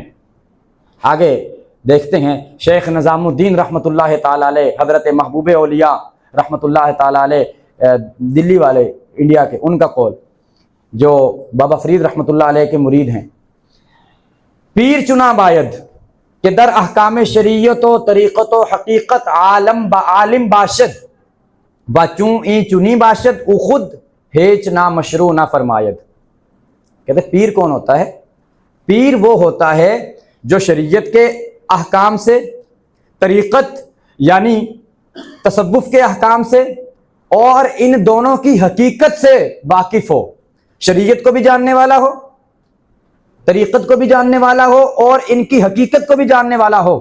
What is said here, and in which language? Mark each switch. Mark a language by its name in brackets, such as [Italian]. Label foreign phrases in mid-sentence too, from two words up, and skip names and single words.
[Urdu] آگے دیکھتے ہیں، شیخ نظام الدین [Arabic] رحمۃ اللہ تعالی علیہ، [Urdu] حضرت محبوب اولیاء [Arabic] رحمۃ اللہ تعالی علیہ، [Urdu] دلی والے انڈیا کے، ان کا قول، جو بابا فرید [Arabic] رحمۃ اللہ علیہ [Urdu] کے مرید ہیں، [Persian] پیر چنا باید کہ در احکام شریعت و طریقت و حقیقت عالم باشد و چون این چنی باشد او خود ہیچ نہ مشروع نہ فرماید۔ [Urdu] کہتے پیر کون ہوتا ہے؟ پیر وہ ہوتا ہے جو شریعت کے احکام سے، طریقت یعنی تصوف کے احکام سے، اور ان دونوں کی حقیقت سے واقف ہو، شریعت کو بھی جاننے والا ہو، طریقت کو بھی جاننے والا ہو، اور ان کی حقیقت کو بھی جاننے والا ہو۔